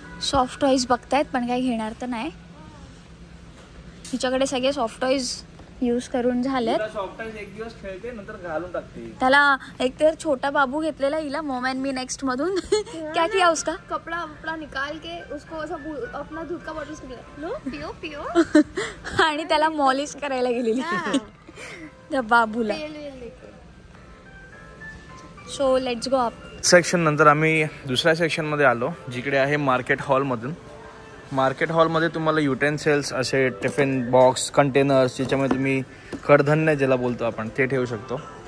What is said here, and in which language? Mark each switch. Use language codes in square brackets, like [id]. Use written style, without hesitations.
[mr] Soft toys बघतायत पण काही घेणार तर नाही. हिच्याकडे सगळे सॉफ्ट टॉईज यूज करून झालेत. सॉफ्ट टॉयज एक दिवस खेळते नंतर घालून टाकते. त्याला एक तर छोटा बाबू घेतलेला हिला मॉम एंड मी नेक्स्ट मधून. [hi] क्या किया उसका? कपड़ा वपड़ा निकाल के उसको ऐसा अपना दूध का बॉटल से लो पियो पियो. [mr] आणि त्याला मॉलिश करायला गेलेली त्या बाबूला. [en] So let's go up. [mr] Section नंतर आम्ही दुसऱ्या सेक्शन मध्ये आलो, जिकडे आहे मार्केट हॉल मधून. मार्केट हॉलमध्ये तुम्हाला युटेन्सिल्स असे टिफिन बॉक्स कंटेनर्स, ज्याच्यामध्ये तुम्ही कडधान्य ज्याला बोलतो आपण ते ठेवू शकतो.